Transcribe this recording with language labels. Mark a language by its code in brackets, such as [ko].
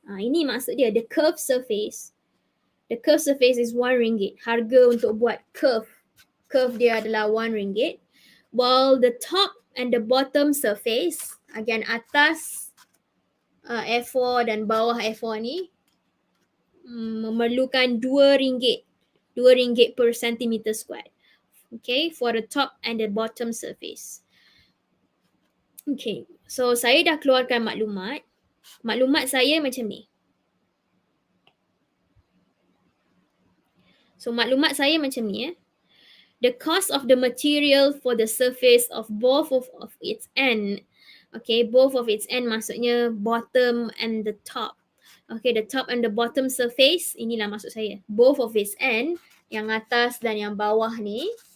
[ms] Ini maksud dia, [en] the curved surface. The curved surface is 1 ringgit. [ms] Harga untuk buat curve dia adalah 1 ringgit. [en] While the top and the bottom surface, again [ms] atas A4 dan bawah A4 ni memerlukan 2 ringgit. [en] 2 ringgit per centimeter squared. Okay, for the top and the bottom surface. [ms] Okay, so saya dah keluarkan maklumat. Maklumat saya macam ni. So maklumat saya macam ni. [en] The cost of the material for the surface of both of its end. Okay, both of its end maksudnya bottom and the top. Okay, the top and the bottom surface, [ms] inilah maksud saya. [en] Both of its end, [ms] yang atas dan yang bawah ni.